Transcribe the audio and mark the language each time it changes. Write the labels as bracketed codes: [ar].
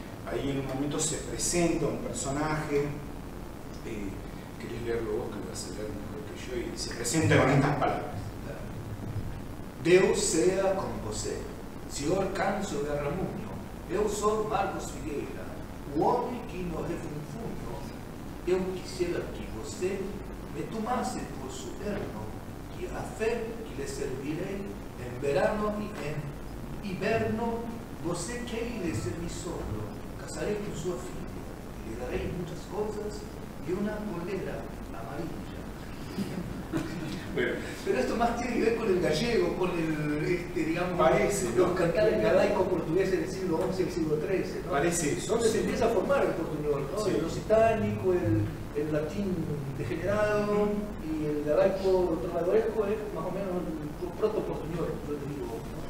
[es] ahí en un momento se presenta un personaje, querés leerlo vos que lo vas a leer mejor que yo, y se presenta con estas palabras. [pt] Deus sea con você, Senhor Câncio Garramunho, eu sou Marcos Figueira, o homem que no refunfunho, eu quisiera que você me tomasse por su erno, que a fé que lhe servirei em verano e em inverno, você queire ser mi sogro, casarei com sua filha, e lhe darei muitas coisas [es] y una polera amarilla. Bueno, pero esto más tiene que ver con el gallego, con el, digamos, parece, los ¿no? cantares galaicos portugueses del siglo XI y el siglo XIII, ¿no? Parece eso. Donde se empieza a formar el portuñol, ¿no? Sí. El lusitanico, el latín degenerado y el galaico trovadoresco es más o menos el proto-portuñol, yo te digo, ¿no?